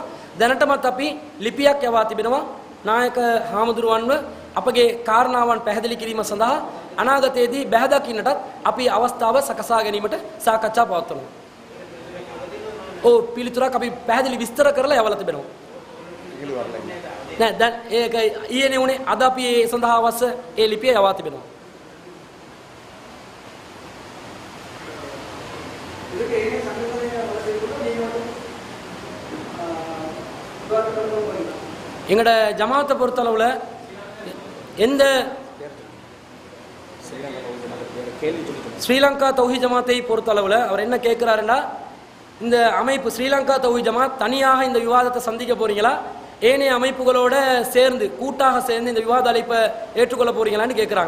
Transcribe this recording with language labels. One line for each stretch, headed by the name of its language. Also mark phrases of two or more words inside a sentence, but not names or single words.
Sinhala: දැනටමත් අපි ලිපියක් යවා තිබෙනවා නායක හාමුදුරුවන්ව අපගේ කාරණාවන් පැහැදිලි කිරීම සඳහා අනාගතයේදී බැහැදකින්නටත් අපි අවස්ථාව සකසා ගැනීමට සාකච්ඡා පවත්වනවා. පිළිතුරක් අපි පැහැදිලි විස්තර කරලා යවලා තිබෙනවා. නෑ දැන් ඒක ඊයේනේ උනේ. අද අපි ඒ සඳහා අවශ්‍ය ඒ ලිපිය යවා තිබෙනවා.
Tamil: எங்கட ஜமாத்தை பொறுத்தளவுல எந்த ஸ்ரீலங்கா தௌஹீத் ஜமாத்தை பொறுத்தளவுல அவர் என்ன கேட்கிறாருன்னா, இந்த அமைப்பு ஸ்ரீலங்கா தௌஹீத் ஜமாத் தனியாக இந்த விவாதத்தை சந்திக்க போறீங்களா, ஏனைய அமைப்புகளோட சேர்ந்து கூட்டாக சேர்ந்து இந்த விவாத அழைப்பை ஏற்றுக்கொள்ள போறீங்களான்னு கேட்குறாங்க.